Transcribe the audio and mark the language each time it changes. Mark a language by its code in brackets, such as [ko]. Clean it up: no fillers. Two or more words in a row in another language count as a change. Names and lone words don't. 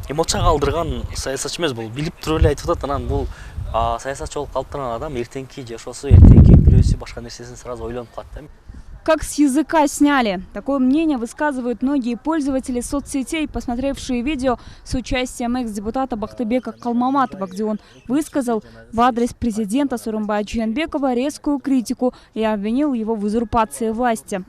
[ky] эмоция калтырган саясатчы эмес, бул билип туруп эле айтып атат. Анан бул саясатчы болуп калып турган адам эртеңки жашоосу, эртеңки күлөөсү, башка нерсесин сразу ойлонуп калат да. [ru] Как с языка сняли. Такое мнение высказывают многие пользователи соцсетей, посмотревшие видео с участием экс-депутата Бактыбека Калмаматова, где он высказал в адрес президента Сооронбая Жээнбекова резкую критику и обвинил его в узурпации власти.